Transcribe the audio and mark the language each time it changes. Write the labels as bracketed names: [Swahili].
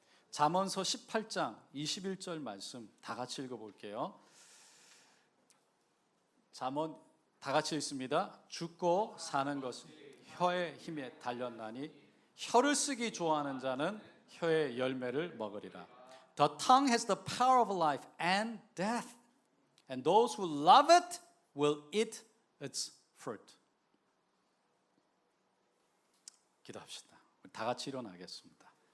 [Korean] 잠언서 18장 21절 말씀 다 같이 읽어볼게요. 잠언 다 같이 읽습니다. 죽고 사는 것은 혀의 힘에 달렸나니 혀를 쓰기 좋아하는 자는 혀의 열매를 먹으리라. [English] The tongue has the power of life and death, and those who love it will eat its fruit. [Korean] 기도합시다. 다 같이 일어나겠습니다.